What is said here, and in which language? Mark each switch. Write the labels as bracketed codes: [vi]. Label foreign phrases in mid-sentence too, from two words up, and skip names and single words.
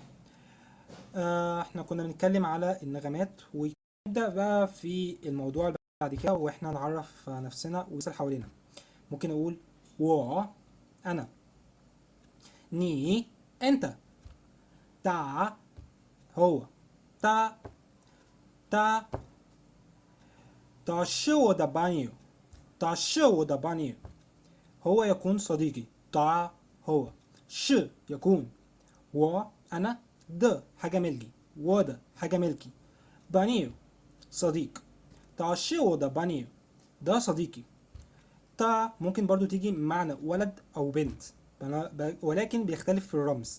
[ar] احنا كنا بنتكلم على النغمات، ونبدأ بقى في الموضوع اللي بعد كده، واحنا نعرف نفسنا ونسأل حوالينا. ممكن اقول و، انا. ني، انت. تا، هو. تا، تا. [zh] تا 是我的朋友，تا是我的朋友. [ar] هو يكون صديقي. تا هو. ش يكون. و انا. د حاجة ملكي. و ده حاجة ملكي. بانيو صديق. تعشيو ده بانيو، ده صديقي. تا ممكن برضو تيجي بمعنى ولد او بنت، ولكن بيختلف في الرمز.